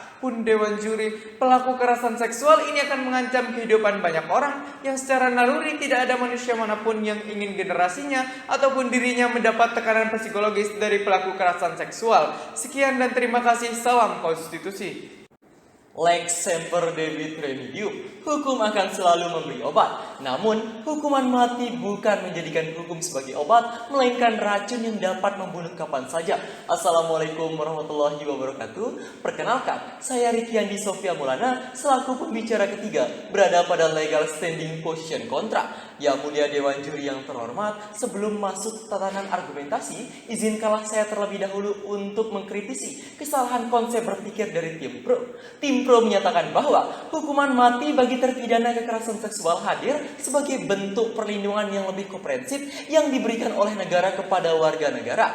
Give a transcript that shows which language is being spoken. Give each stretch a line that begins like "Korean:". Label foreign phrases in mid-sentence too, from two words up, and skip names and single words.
Indonesian: Pun Dewan Juri, pelaku kekerasan seksual ini akan mengancam kehidupan banyak orang yang secara naluri tidak ada manusia manapun yang ingin generasinya ataupun dirinya mendapat tekanan psikologis dari pelaku kekerasan seksual. Sekian dan terima kasih. Salam konstitusi.
Latin: Lex semper debit remedium,
Indonesian: hukum akan selalu memberi obat. Namun, hukuman mati bukan menjadikan hukum sebagai obat, melainkan racun yang dapat membunuh kapan saja.
Arabic: السلام عليكم ورحمة الله وبركاته.
Indonesian: Perkenalkan, saya Rikyandi Sofia Maulana, selaku pembicara ketiga, berada pada
English: legal standing position
Indonesian: kontra. Yang mulia Dewan Juri yang terhormat, sebelum masuk tatanan argumentasi, izinkanlah saya terlebih dahulu untuk mengkritisi kesalahan konsep berpikir dari tim pro. Tim pro menyatakan bahwa hukuman mati bagi terpidana kekerasan seksual hadir sebagai bentuk perlindungan yang lebih komprehensif yang diberikan oleh negara kepada warga negara.